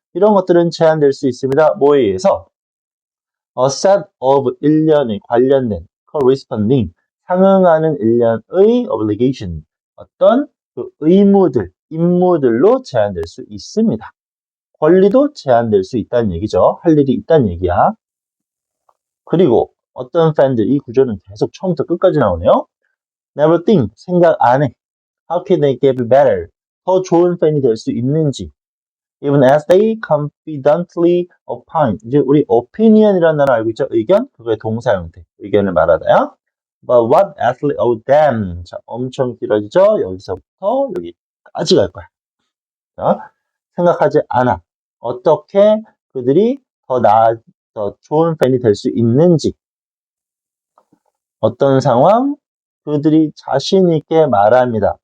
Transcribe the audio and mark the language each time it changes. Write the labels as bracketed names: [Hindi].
[Korean] 이런 것들은 제한될 수 있습니다. 뭐에 의해서? A set of 일련에 관련된 corresponding 상응하는 일련의 obligation 어떤 그 의무들, 임무들로 제한될 수 있습니다. 권리도 제한될 수 있다는 얘기죠. 할 일이 있다는 얘기야. 그리고 어떤 팬들, 이 구조는 계속 처음부터 끝까지 나오네요. [English] Never think, [Korean] 생각 안 해. [English] How can they get better? [Korean] 더 좋은 팬이 될 수 있는지. [English] Even as they confidently opine. [Korean] 이제 우리 opinion이라는 단어 알고 있죠? 의견? 그거의 동사 형태. 의견을 말하다요. [English] But what actually of them? [Korean] 자, 엄청 길어지죠? 여기서부터 여기까지 갈 거야. 자, 생각하지 않아. 어떻게 그들이 더 좋은 팬이 될 수 있는지. 어떤 상황? 그들이 자신 있게 말합니다.